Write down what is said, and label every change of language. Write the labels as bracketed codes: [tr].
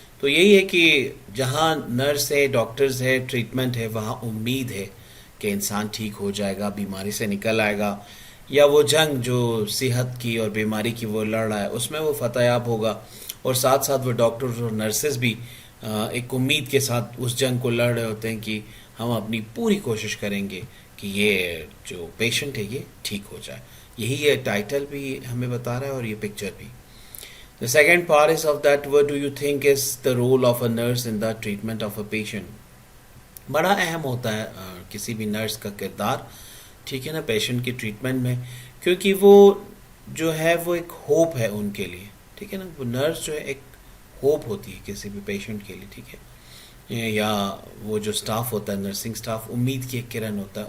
[ur] تو یہی ہے کہ جہاں نرس ہے، ڈاکٹرز ہے، ٹریٹمنٹ ہے، وہاں امید ہے کہ انسان ٹھیک ہو جائے گا، بیماری سے نکل آئے گا، یا وہ جنگ جو صحت کی اور بیماری کی وہ لڑ رہا ہے اس میں وہ فتح یاب ہوگا. اور ساتھ ساتھ وہ ڈاکٹرز اور نرسز بھی ایک امید کے ساتھ اس جنگ کو لڑ رہے ہوتے ہیں کہ ہم اپنی پوری کوشش کریں گے کہ یہ جو پیشنٹ ہے یہ ٹھیک ہو جائے. یہی یہ ٹائٹل بھی ہمیں بتا رہا ہے اور یہ پکچر بھی. [en] The second part is of that, what do you think is the role of a nurse in the treatment of a patient. [ur] بڑا اہم ہوتا ہے کسی بھی نرس کا کردار، ٹھیک ہے نا، پیشنٹ کی ٹریٹمنٹ میں، کیونکہ وہ جو ہے وہ ایک ہوپ ہے ان کے لیے. ٹھیک ہے نا. وہ نرس جو ہے ایک ہوپ ہوتی ہے کسی بھی پیشنٹ کے لیے. ٹھیک ہے. یا وہ جو سٹاف ہوتا ہے، نرسنگ سٹاف، امید کی ایک کرن ہوتا ہے.